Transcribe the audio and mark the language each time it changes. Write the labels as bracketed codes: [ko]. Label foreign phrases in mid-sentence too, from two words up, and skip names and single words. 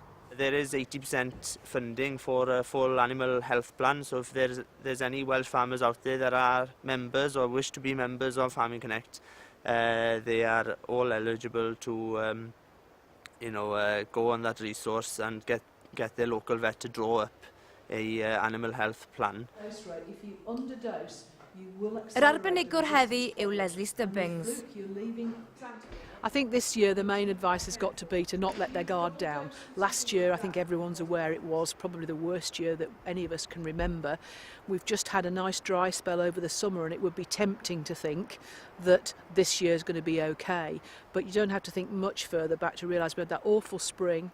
[en] There is 80% funding for a full animal health plan, so if there's any Welsh farmers out there that are members or wish to be members of Farming Connect, they are all eligible to go on that resource and get their local vet to draw up a animal health plan. Dose rate, if you underdose, you will [cy] Yr arbenigwr heddi yw Leslie Stubbings. [en] I think this year the main advice has got to be to not let their guard down. Last year, I think everyone's aware it was probably the worst year that any of us can remember. We've just had a nice dry spell over the summer, and it would be tempting to think that this year is going to be okay. But you don't have to think much further back to realise we had that awful spring.